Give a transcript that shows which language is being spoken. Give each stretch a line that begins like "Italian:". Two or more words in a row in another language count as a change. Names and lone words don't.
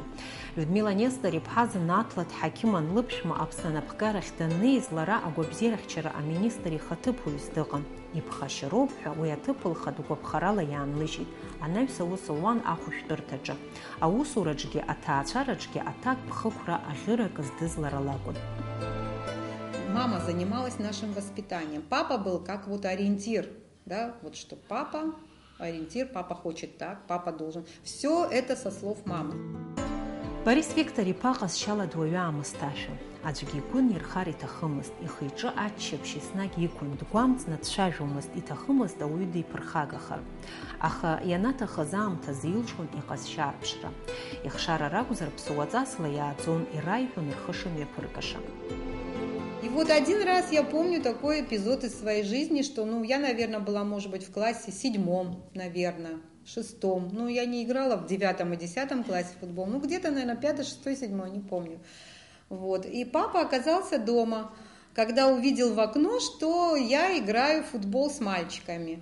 Abkhazian: Людмила Нестор иԥҳа Занаҭла дҳақьыман, лыԥшәма Аԥсны анапхгарахь даннеиз лара агәабзиарахьчара аминистр ихаҭыԥуаҩыс дыҟан. Иԥхашьароуп ҳәа уи аҭыԥ лхатә гәаԥхарала иаанлыжьит. Анаҩс аус луан ахәышәтәырҭаҿы. Аусураҿгьы аҭаацәараҿгьы аҭак ԥхықәра аӷьырак здыз лара лакәын.
Russian: Мама занималась нашим воспитанием. Папа был как вот ориентир, да, вот что папа, ориентир, папа хочет так, папа должен. Все это со слов мамы.
Abkhazian: Борис Виктор иԥа ҟазшьала дуаҩаамызт ашәа. Аӡәгьы игәы нирхар иҭахымызт, ихы-иҿы аччаԥшь еснагь иқәын, дгәамҵны дцәажәомызт, иҭахымызт ауаҩы диԥырхагахар. Аха ианаҭахыз аамҭазы илшон иҟазшьа арԥшра. Ихшара ракәзар ԥсуаҵасла иааӡон, ираиҳәон рхы шымҩаԥыргаша.
Russian: И вот один раз я помню такой эпизод из своей жизни, что, я, наверное, была, может быть, в классе 7, наверное, 6. Я не играла в 9 и 10 классе в футбол. Где-то, наверное, 5, 6, 7, не помню. Вот. И папа оказался дома, когда увидел в окно, что я играю в футбол с мальчиками.